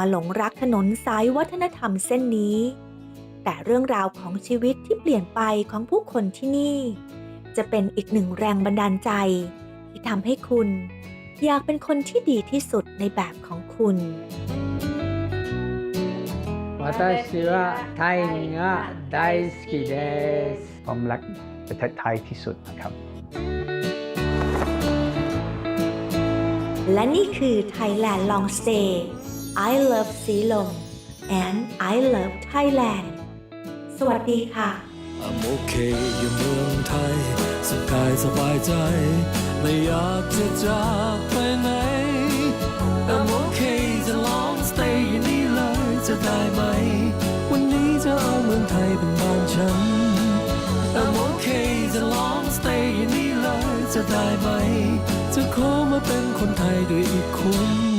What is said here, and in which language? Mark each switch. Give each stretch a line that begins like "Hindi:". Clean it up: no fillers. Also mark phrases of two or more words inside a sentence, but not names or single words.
Thai: หลงรักถนนสายวัฒนธรรมเส้นนี้แต่เรื่องราวของชีวิตที่เปลี่ยนไปของผู้คนที่นี่จะเป็นอีกหนึ่งแรงบันดาลใจที่ทำให้คุณอยากเป็นคนที่ดีที่สุดในแบบของคุณ
Japanese: 私はタイが大好きです
Thai: ผมรักประเทศไทยที่สุดนะครับ และนี่คือ
English: Thailand Long Stay I love Silom and I love Thailand
Thai: สวัสดีค่ะ
English: I'm okay อยู่เมืองไทยสบายสบายใจไม่อยากจะจากไปไหน I'm okay จะ long stay อยู่นี่เลยจะได้ไหมวันนี้จะเอาเมืองไทยเป็นบ้านฉัน I'm okay จะ long stay อยู่นี่เลยจะได้ไหมจะขอมาเป็นคนไทยด้วยอีกคน